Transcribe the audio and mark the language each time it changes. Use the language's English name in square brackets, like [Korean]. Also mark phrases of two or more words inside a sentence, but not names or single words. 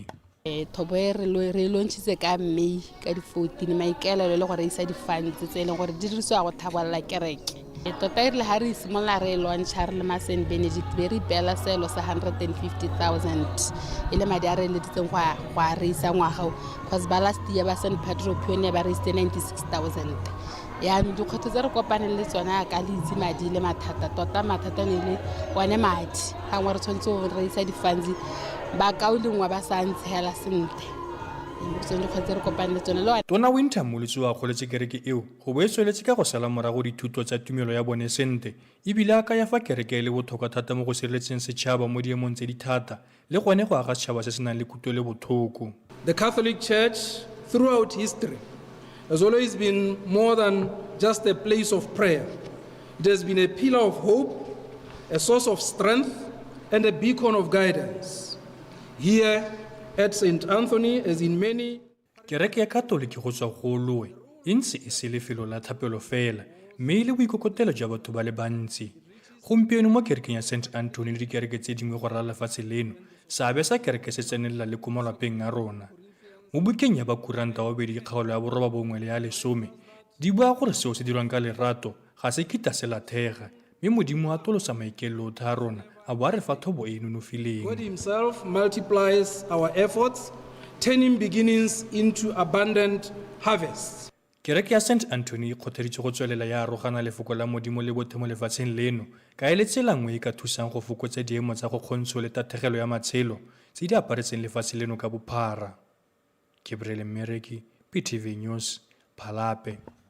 [Tswana] Thobo e re lontshitse ka May ka di 14 maikaelelo le gore isa di-funds tse e leng gore di dirisiwa go thabolola kereke. Tota e rile ha re simolola re launcha re le ma St. Benedict be re ipeela seelo sa 150,000 e le madi a re leditseng go a re isa ngwaga because ba [English] last year [Tswana] ba St. Pedro Pioneer ba re isitse 96,000. yaanong dikgwetlho tse re kopaneng le tsona ka le itse madi le mathata tota mathata ne le one madi gangwe re tshwanetse go re isa di-funds ba kaolengwa ba sa ntshela sentle dikgwetlho re kopaneng le tsone le Tona Winter Molotsi wa kgoletse kereke eo go bo e tsweletse ka go sala morago dithuto tsa tumelo ya bone sente ebile a ka ya fa kereke le botlhokwa thata mo go sireletseng setšhaba mo diemong tse di thata le gone go aga setšhaba se se nang le kutlwe le botlhoko. [English] The Catholic Church throughout history has always been more than just a place of prayer. It has been a pillar of hope, a source of strength, and a beacon of guidance. Here at St. Anthony, as in many... [Tswana] Kereke ya Katoliki go tswa go loe e ntse e se lefelo la thapelo fela mme le boikokotelo jwa batho ba le bantsi. Gompieno mo kerekeng ya St. Anthony le dikereke tse dingwe go rala lefatshe leno seabe sa kereke se tsenelela le ko malapeng a rona. Mo bukeng ya bakuranta wa bedi kgaolo ya boroba bongwe le ya lesome di bua gore seo se dirwang ka lerato ga se kita se lathega mme modimo a tolosa maikaelelo a rona a bo a re fa thobo e nonofileng. [English] God himself multiplies our efforts, turning beginnings into abundant harvests. [Tswana] Kereke ya St. Anthony e kgotheditse go tswelela ya arogana lefoko la modimo le bothe mo lefatsheng leno ka e le tsela nngwe e ka thusang go fokotsa diemo tsa go kgontsho le tathegelo ya matshelo tse di aparetseng lefatshe leno ka bophara. Gabriel Mereki, PTV News, Phalape.